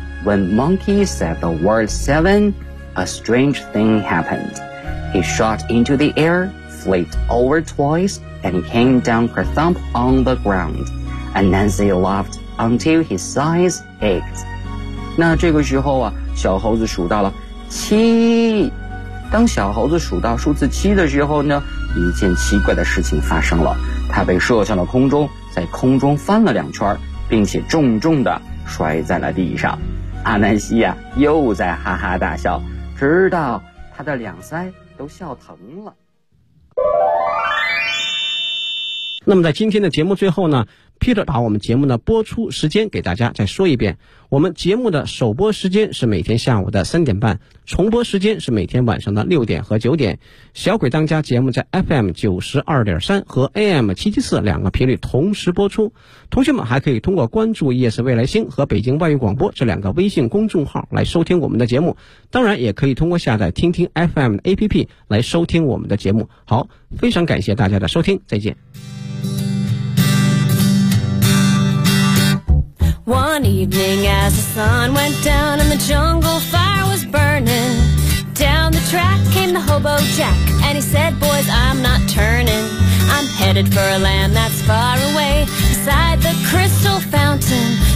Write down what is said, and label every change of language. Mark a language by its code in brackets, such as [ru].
[en] When monkey said the word 7, a strange thing happened. He shot into the air, flipped over twice, and came down kerthump on the ground. Anansi laughed until his sides ached. [zh] 那这个时候啊，小猴子数到了七。当小猴子数到数字七的时候呢，一件奇怪的事情发生了，他被射向了空中，在空中翻了两圈，并且重重地摔在了地上。阿南西呀，又在哈哈大笑，直到他的两腮都笑疼了。那么在今天的节目最后呢， Peter 把我们节目的播出时间给大家再说一遍。我们节目的首播时间是每天下午的3:30，重播时间是每天晚上的6点和9点。小鬼当家节目在 FM92.3 和 AM774 两个频率同时播出。同学们还可以通过关注夜市未来星和北京外语广播这两个微信公众号来收听我们的节目。当然也可以通过下载听听 FM 的 APP 来收听我们的节目。好，非常感谢大家的收听，再见。 [en] One evening as the sun went down and the jungle fire was burning, down the track came the hobo Jack, and he said, boys, I'm not turning. I'm headed for a land that's far away, beside the crystal fountain.